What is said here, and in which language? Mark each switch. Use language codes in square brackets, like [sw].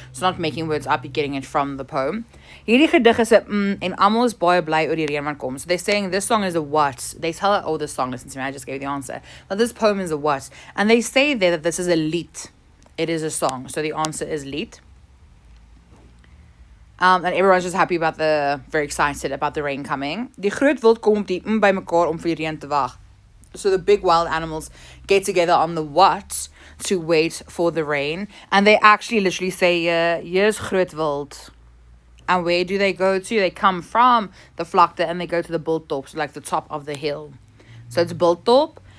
[en] So not making words up, you're getting it from the poem. [af] Hierdie gedig is 'n en almal is baie bly oor die reën wat kom. [en] So they're saying this song is a what? They tell her, oh, this song, listen to me, I just gave the answer. But this poem is a what? And they say there that this is a lied. It is a song. So the answer is lied. And everyone's just happy very excited about the rain coming. [af] Die groot wild kom op die by mekaar om vir die reën te wag. [en] So the big wild animals get together on the what to wait for the rain. And they actually literally say, here's groot wild. And where do they go to? They come from the vlakte and they go to the bulttop, so the top of the hill. So it's bulttop.